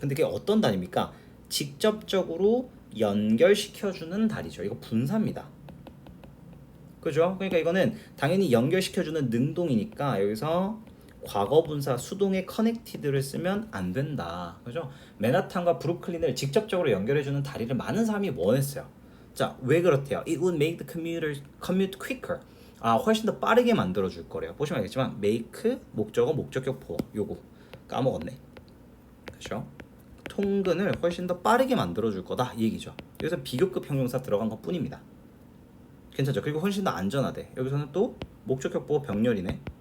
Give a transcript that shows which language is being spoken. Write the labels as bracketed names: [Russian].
[Korean] 근데 그게 어떤 다리입니까? 직접적으로 연결시켜주는 다리죠. 이거 분사입니다. 그죠? 그러니까 이거는 당연히 연결시켜주는 능동이니까 여기서 과거 분사 수동의 connected를 쓰면 안 된다. 그죠? 맨하탄과 브루클린을 직접적으로 연결해주는 다리를 많은 사람이 원했어요. 자, 왜 그렇대요? [English] It would make the commute quicker. [Korean] 아, 훨씬 더 빠르게 만들어줄 거래요. 보시면 알겠지만 make 목적어 목적격 보어 요거 까먹었네. 그죠? 통근을 훨씬 더 빠르게 만들어줄 거다 이 얘기죠. 여기서 비교급 형용사 들어간 것 뿐입니다. 괜찮죠? 그리고 훨씬 더 안전하대. 여기서는 또 목적격 보어 병렬이네.